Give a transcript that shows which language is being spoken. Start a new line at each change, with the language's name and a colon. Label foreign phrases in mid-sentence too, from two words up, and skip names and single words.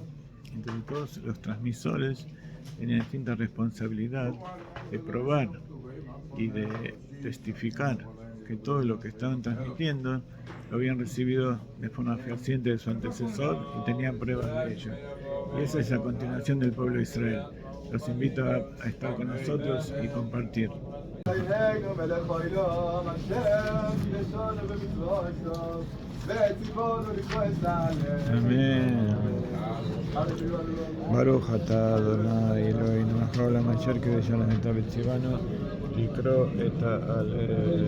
Spanish: Entonces todos los transmisores tenían distinta responsabilidad de probar y de testificar que todo lo que estaban transmitiendo lo habían recibido de forma fehaciente de su antecesor y tenían pruebas de ello. Y esa es la continuación del pueblo de Israel. Los invito a estar con nosotros y compartir. Amén.
Hebrew: ברוך אתה אדוני אלוהינו מלך העולם אשר קידש לנו את וציוונו לקרוא את ההלל.